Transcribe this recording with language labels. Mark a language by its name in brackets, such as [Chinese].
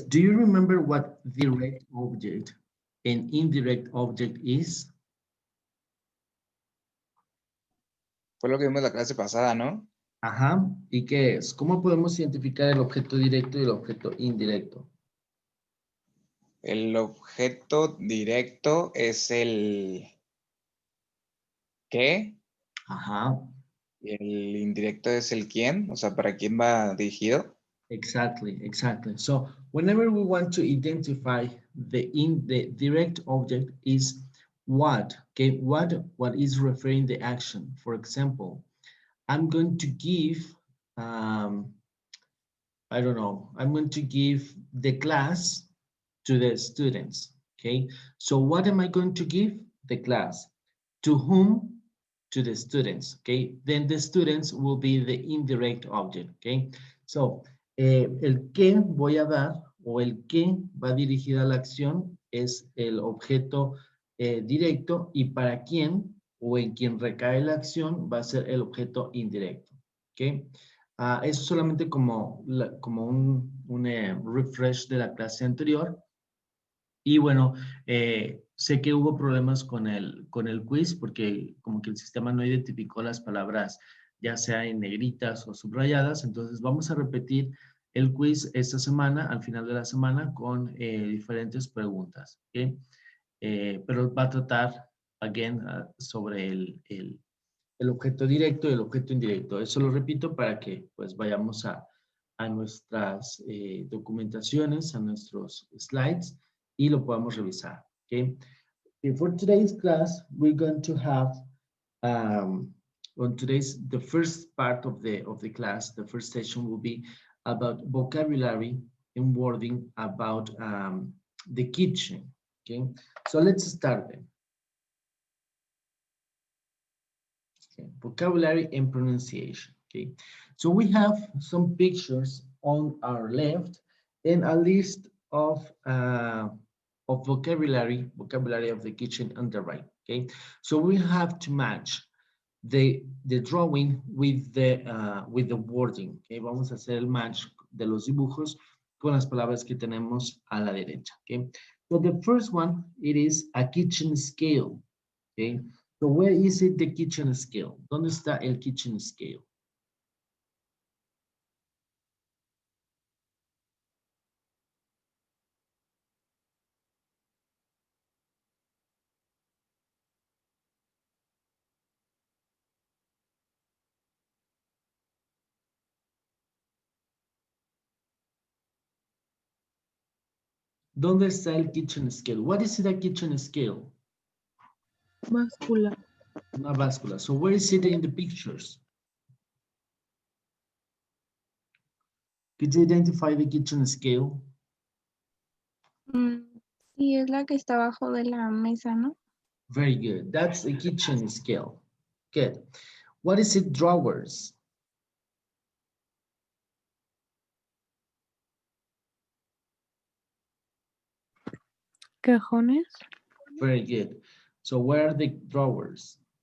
[English] Do you remember what direct object and indirect object is? [Spanish] Fue lo que vimos la clase pasada, ¿no? Ajá. ¿Y qué es? ¿Cómo podemos identificar el objeto directo y el objeto indirecto? El objeto directo es el qué Ajá. y el indirecto es el quién, o sea, para quién va dirigido. [English] Exactly. So whenever we want to identify the direct object is what, okay, what is referring the action. For example, I'm going to give, I don't know, I'm going to give the class to the students, okay? So what am I going to give? The class. To whom? To the students, okay? Then the students will be the indirect object, okay? [Spanish] So, el que voy a dar o el que va dirigida a la acción es el objeto directo y para quién o en quien recae la acción va a ser el objeto indirecto, ¿ok? Eso solamente como, como un refresh de la clase anterior. Y bueno, sé que hubo problemas con el quiz porque como que el sistema no identificó las palabras ya sea en negritas o subrayadas, entonces vamos a repetir el quiz esta semana, al final de la semana, con diferentes preguntas, ¿ok? Pero va a tratar, again, sobre el objeto directo y el objeto indirecto. Eso lo repito para que pues vayamos a nuestras documentaciones, a nuestros slides y lo podamos revisar. Okay. [English] For today's class, we're going to have on today's the first part of the class, the first session will be about vocabulary and wording about the kitchen. Okay, so let's start then. Okay. Vocabulary and pronunciation. Okay, so we have some pictures on our left and a list of vocabulary of the kitchen on the right. Okay, so we have to match the drawing with the wording. [Spanish] Okay, vamos a hacer el match de los dibujos con las palabras que tenemos a la derecha. [English] Okay, so the first one, it is a kitchen scale. Okay. So where is it the kitchen scale? [Spanish] ¿Dónde está el kitchen scale? ¿Dónde está el kitchen scale? [English] What is it a kitchen scale? [Spanish] Báscula. Una báscula. [English] So where is it in the pictures? Could you identify the kitchen scale? [Spanish] Sí, es la que está abajo de la mesa, ¿no? [English] Very good. That's the kitchen scale. Good. What is it, drawers? [Spanish] Cajones. [English] Very good. So where are the drawers?